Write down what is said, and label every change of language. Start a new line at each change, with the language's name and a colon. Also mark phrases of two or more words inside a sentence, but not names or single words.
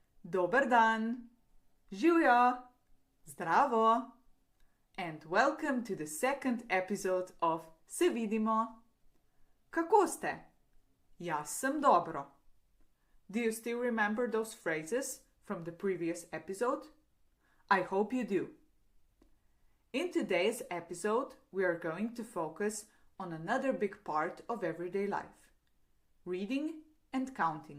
Slovenian: Dober dan, živjo, zdravo,
English: and welcome to the second episode of Se vidimo.
Slovenian: Kako ste? Jaz sem dobro.
English: Do you still remember those phrases from the previous episode? I hope you do. In today's episode, we are going to focus on another big part of everyday life: reading and counting.